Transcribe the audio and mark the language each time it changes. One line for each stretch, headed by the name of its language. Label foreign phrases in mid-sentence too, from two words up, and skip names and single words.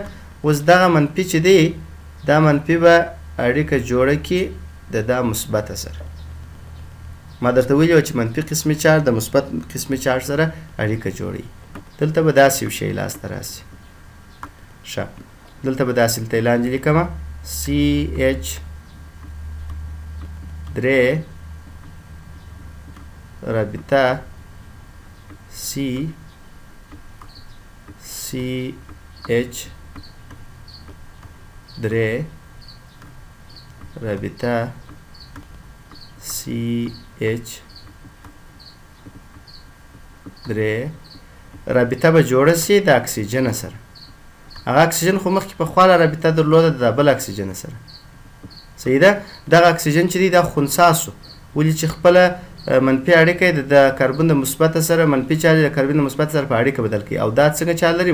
Pashto: اوس دغه منفي چې دی دا منفي به اړیکه جوړه کړي د دا مثبته سره. ما درته ویلي وه چې منفي قسمي چارج د مثبت قسمي چارج سره اړیکه جوړوي. دلته به داسې یو شی لاسته راسي. ښه دلته به داسې دلته یې لاندې لیکمه CH3 رابطه CH3 رابطه CH3 رابطه به جوړه سي د اکسیجن سره. هغه اکسیجن خو مخکې پخوا رابطه درلوده د بل اکسیجن سره. صحیح ده. دغه اکسیجن چې دی دا خنثی سو، ولې چې خپله منفي اړیکه یې د کاربن د مثبت سره منفي چارج د کاربن د مثبت سره په اړیکه بدل کړي او دا څنګه چارج لري؟